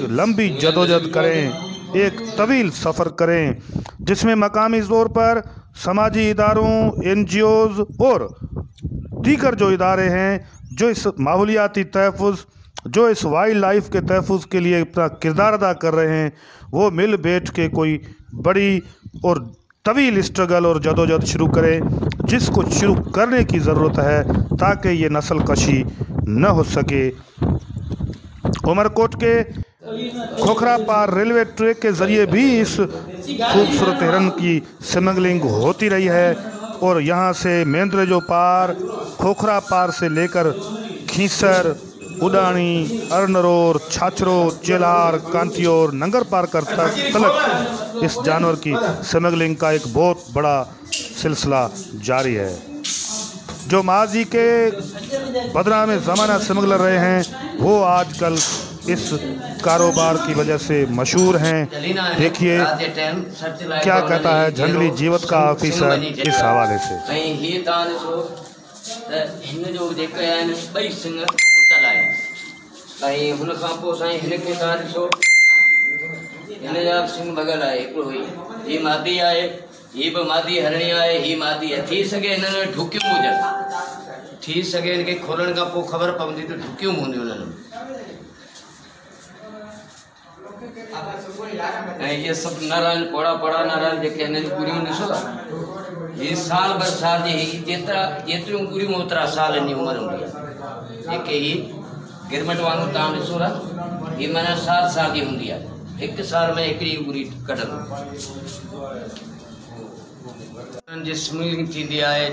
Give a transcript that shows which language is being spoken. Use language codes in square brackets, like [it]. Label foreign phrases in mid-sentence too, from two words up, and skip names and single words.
[ur] لمبی جدوجہد کریں، ایک طویل سفر کریں، جس میں مقامی طور پر سماجی اداروں، NGOs اور دیگر جو ادارے ہیں جو اس ماحولیاتی تحفظ، جو اس माहौलियाती तहफ़्फ़ुज़, जो इस [en] wild life [ur] کے تحفظ کے لیے اپنا کردار ادا کر رہے ہیں، وہ مل بیٹھ کے کوئی بڑی اور طویل سٹرگل اور جدوجہد شروع کریں، جس کو شروع کرنے کی ضرورت ہے تاکہ یہ نسل کشی نہ ہو سکے. عمرکوٹ کے کھوکھرا پار ریلوے ٹریک کے ذریعے بھی اس خوبصورت ہرن کی سمگلنگ ہوتی رہی ہے اور یہاں سے میندریجو پار، کھوکھرا پار سے لے کر کھیسر، اڈانی، ارنرور، چھاچھرو، چیلار، کانتیور، ننگر پار کرتا تلک اس جانور کی سمگلنگ کا ایک بہت بڑا سلسلہ جاری ہے. جو ماضی کے بدلہ میں زمانہ سمگلر رہے ہیں وہ آج کل اس کاروبار کی وجہ سے مشہور ہیں. دیکھیے کیا کہتا ہے جنگلی جیوت کا آفیسر اس حوالے سے. [sd] ही मादी आहे, ही भी मादी हरणी आहे, ही मादी है। थी सके इन्होंने ढुकियूं हुजनि, थी सके इनके खोलण खां पोइ ख़बर पवंदी त ढुकियूं हूंदियूं उन्हनि। ये सब नारायण पोड़ा पोड़ा नारायण जेके हिननि जूं गुड़ियूं ॾिसो था, ये साल भर साल जी जेतिरियूं गुड़ियूं ओतिरा साल इन जी उमिरि हूंदी आहे। जेके ही गिरमट वांगुरु तव्हां ॾिसो था, ही माना 7 साल जी हूंदी आहे। हिकु साल में हिकिड़ी गुड़ी कढंदो जी स्मगलिंग थींदी आहे।